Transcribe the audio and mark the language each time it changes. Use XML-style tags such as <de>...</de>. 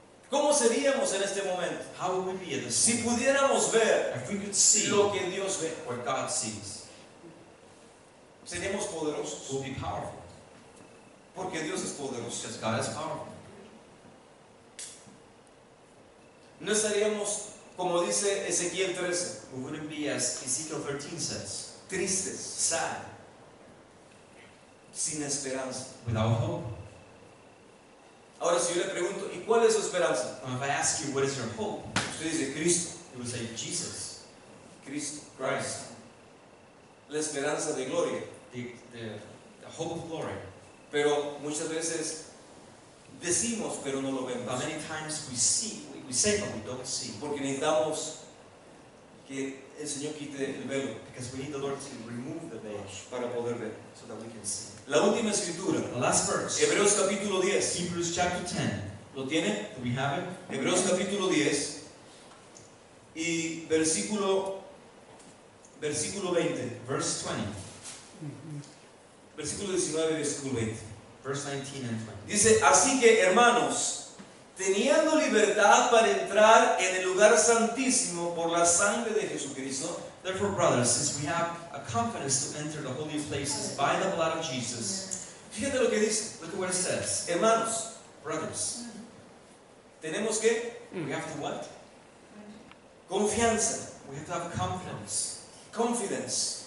<es>¿Cómo seríamos en este momento?</es> <en>How would we be at this</en> <es>Si</es> <en>moment?</en> <es>pudiéramos ver</es> <en>If we could see</en> <es>lo que Dios ve,</es> <en>what God sees,</en> <es>seríamos poderosos,</es> <en>we'll be powerful.</en> <es>porque Dios es poderoso.</es> <en>Because God is powerful.</en> <es>No estaríamos, como dice Ezequiel 13,</es> <en>We wouldn't be as Ezekiel 13 says,</en> <es>tristes,</es> <en>sad,</en> <es>sin esperanza.</es> <en>without hope.</en> <es>Ahora, si yo le pregunto, ¿y cuál es su esperanza?</es> <en>Now, if I ask you what is your hope,</en> <es>Usted dice, Cristo,</es> <en>you would say Jesus,</en> <es>Cristo,</es> <en>Christ,</en> <es>la esperanza de gloria.</es> <en>the hope of glory.</en> <es>Pero muchas veces decimos, pero no lo</es> <en>But</en> <es>vemos.</es> <en>many times we see, we say, but we don't see.</en> <es>Porque necesitamos que el Señor quite el velo</es> <en>Because we need the Lord to remove the veil</en> <es>para poder ver.</es> <en>so that we can see.</en> <es>La última escritura,</es> <en>The last verse,</en> <es>Hebreos capítulo 10.</es> <en>Hebrews chapter 10.</en> <es>¿Lo tiene?</es> <en>Do we have it?</en> <es>Hebreos capítulo 10. y versículo 20.</es> <en>Verse 20.</en> <es>Versículo 19 y versículo 20.</es> <en>Verse 19 and 20.</en> <es>Dice, así que hermanos, teniendo libertad para entrar en el lugar santísimo por la sangre de Jesucristo.</es> <en>Therefore, brothers, since we have a confidence to enter the holy places by the blood of Jesus,</en> <es>Fíjate lo que dice.</es> <en>look at what it says.</en> <es>Hermanos,</es> <en>Brothers,</en> <es>tenemos que</es> <en>we have to what?</en> <es>confianza,</es> <en>We have to have confidence.</en>